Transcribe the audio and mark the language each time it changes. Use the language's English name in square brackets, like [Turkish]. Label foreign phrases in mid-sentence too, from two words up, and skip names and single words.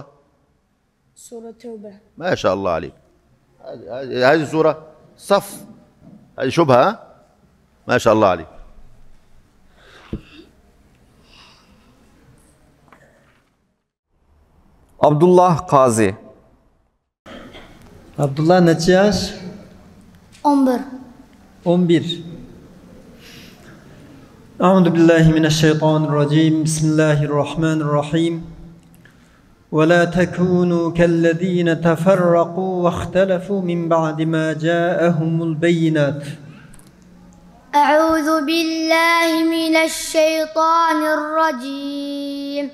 [Arabic] سورة توبة. ما شاء الله عليك. هذه سورة صف. هذه شبهة. ما شاء الله عليك. [Azerbaijani] Abdullah Qazi. Abdullah neçə yaş? 11. [Arabic] أعوذ بالله من الشيطان الرجيم. Bismillahirrahmanirrahim. ولا تكونوا كالذين تفرقوا واختلفوا من بعد ما جاءهم البينات. أعوذ بالله من الشيطان الرجيم.